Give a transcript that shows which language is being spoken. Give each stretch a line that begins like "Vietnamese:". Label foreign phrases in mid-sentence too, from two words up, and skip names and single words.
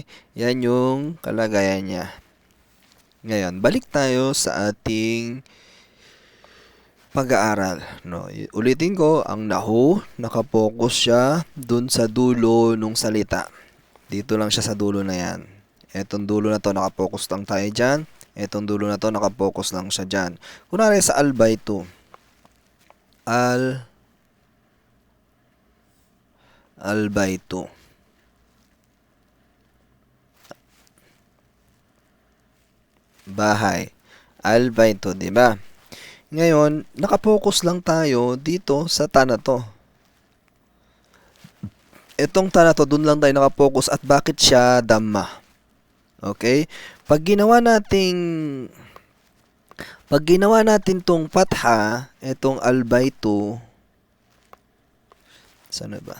Filipino: Yan yung kalagayan niya. Ngayon, balik tayo sa ating pag-aaral. No? Ulitin ko, ang nahu, nakapokus siya dun sa dulo nung salita. Dito lang siya sa dulo na yan. Etong dulo na to, nakapokus lang tayo dyan. Etong dulo na to, nakapokus lang siya dyan. Kunwari sa al-baytu. Al-baytu. Bahay. Al-baytu, di ba? Ngayon, nakapokus lang tayo dito sa ta na to. Itong ta na to, dun lang tayo nakapokus at bakit siya Dhamma. Okay? Pag ginawa natin tong fatha, itong albaytu, sana ba?